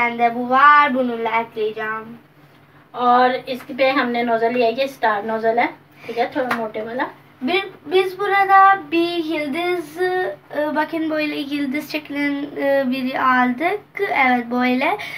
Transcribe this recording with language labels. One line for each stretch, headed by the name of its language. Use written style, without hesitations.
Turkish: Bende bu var, bununla ekleyeceğim.
Hindi: और इस पे हमने नोजल लिया है, ये स्टार नोजल है, ठीक है, थोड़ा मोटे वाला।
Turkish: Biz burada bir yıldız, bakın böyle yıldız şeklinde biri aldık. Evet böyle.